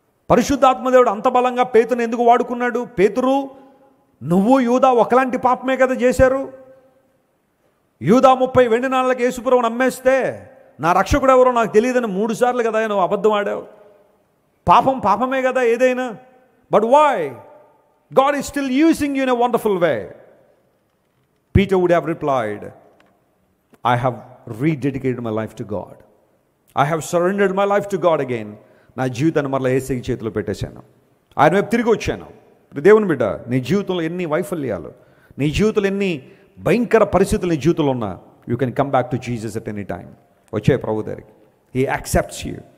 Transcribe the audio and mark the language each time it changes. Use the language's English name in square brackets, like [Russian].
[Telugu] పరిశుద్ధాత్మదేవుడు అంత బలంగా పేతురుని ఎందుకు వాడుకున్నాడు? పేతురు, నువ్వు యూదా ఒకలాంటి పాపమే కదా చేశారు. యూదా 30 వెండి నాణాలకు యేసుప్రభువుని అమ్మేస్తే నా రక్షకుడు ఎవరో నాకు తెలియదని 3 సార్లు కదా నువ్వు అబద్ధం ఆడావు. పాపం పాపమే కదా ఏదైనా. [English] But why God is still using you in a wonderful way. Peter would have replied, I have rededicated my life to God. I have surrendered my life to God again. [Telugu] నా జీవితాన్ని మరలా యేసయ్య చేతిలో పెట్టేశాను. ఆయన వైపు తిరిగి వచ్చాను. దేవుని బిడ్డ, నీ జీవితంలో ఎన్ని వైఫల్యాలు, నీ జీవితంలో ఎన్ని భయంకర పరిస్థితులు నీ జీవితంలో ఉన్నా, [English] You can come back to Jesus at any time. [Telugu] వచ్చే ప్రభు దగ్గరికి. [English] He accepts you.